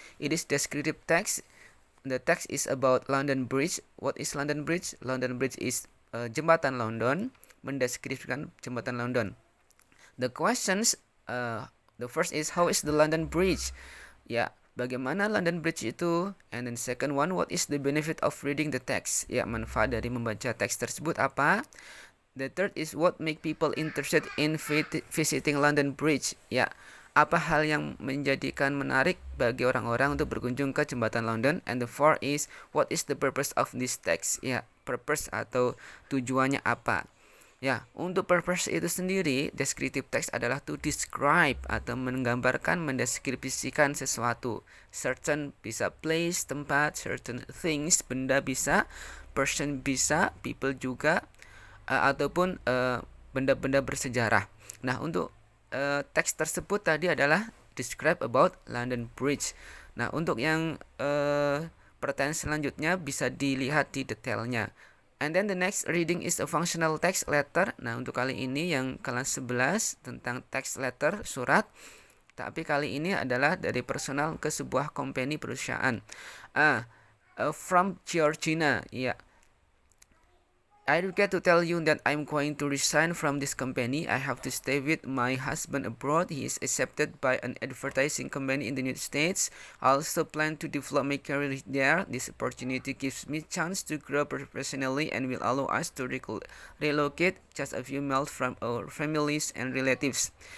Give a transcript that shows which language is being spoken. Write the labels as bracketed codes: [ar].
[en] It is descriptive text. The text is about London Bridge. What is London Bridge? London Bridge is [id] jembatan London, mendeskripsikan jembatan London. The questions, the first is how is the London Bridge? Ya, bagaimana London Bridge itu? [en] And then second one, what is the benefit of reading the text? [id] Ya, manfaat dari membaca teks tersebut apa? [en] The third is what make people interested in visiting London Bridge? [id] Ya, apa hal yang menjadikan menarik bagi orang-orang untuk berkunjung ke jembatan London? [en] And the fourth is what is the purpose of this text? [id] Ya, purpose atau tujuannya apa? Ya, untuk purpose itu sendiri, descriptive text adalah [en] to describe [id] atau menggambarkan, mendeskripsikan sesuatu. Certain bisa place, tempat, certain things, benda bisa, person bisa, people juga, ataupun benda-benda bersejarah. Nah, untuk teks tersebut tadi adalah [en] describe about London Bridge. [id] Nah, untuk yang pertanyaan selanjutnya bisa dilihat di detailnya. [en] And then the next reading is a functional text letter. [id] Nah, untuk kali ini yang kelas 11 tentang text letter, surat. Tapi kali ini adalah dari personal ke sebuah company perusahaan. [en] From Georgina. Ya. I regret to tell you that I'm going to resign from this company. I have to stay with my husband abroad. He is accepted by an advertising company in the United States. I also plan to develop my career there. This opportunity gives me chance to grow professionally and will allow us to relocate just a few miles from our families and relatives.